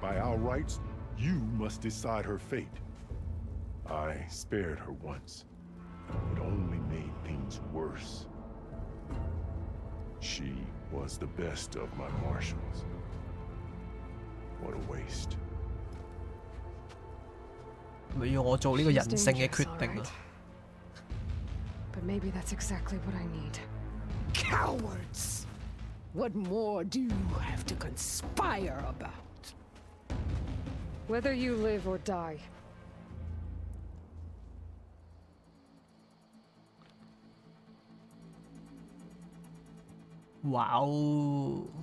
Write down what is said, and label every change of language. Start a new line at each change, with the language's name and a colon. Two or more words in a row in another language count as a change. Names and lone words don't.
English: By our rights, you must decide her fate. I spared her once, but only made things worse. She was the best of my marshals. What a waste.
Cantonese: 咪要我做呢個人性嘅
English: She's
Cantonese: 決
English: dangerous,
Cantonese: 定
English: all 啊 right.！But maybe that's exactly what I need. Cowards! What more do you have to conspire about? Whether you live or die. 哇哦！